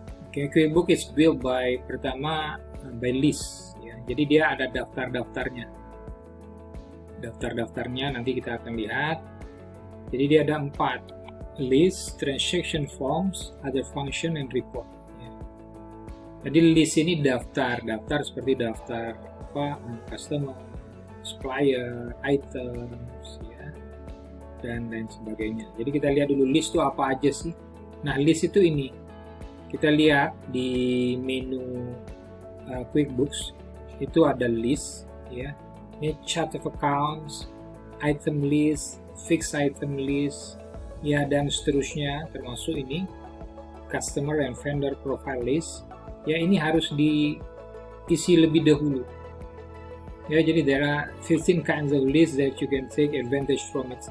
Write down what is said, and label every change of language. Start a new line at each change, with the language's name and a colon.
English: Oke, QuickBooks is built by list ya.
Indonesian: Jadi dia ada daftar-daftarnya nanti kita akan lihat. Jadi dia ada
English: 4: list, transaction forms, other function, and report ya.
Indonesian: Jadi list ini daftar seperti daftar customer, supplier, items ya, dan lain sebagainya. Jadi kita lihat dulu list itu apa aja sih. Nah, list itu ini kita lihat di menu QuickBooks itu ada list ya. Ini
English: chart of accounts, item list,
Indonesian: fixed item list ya, dan seterusnya, termasuk ini
English: customer and vendor profile list
Indonesian: ya. Ini harus diisi lebih dahulu ya.
English: Jadi there are 15 kinds of list that you can take advantage from it.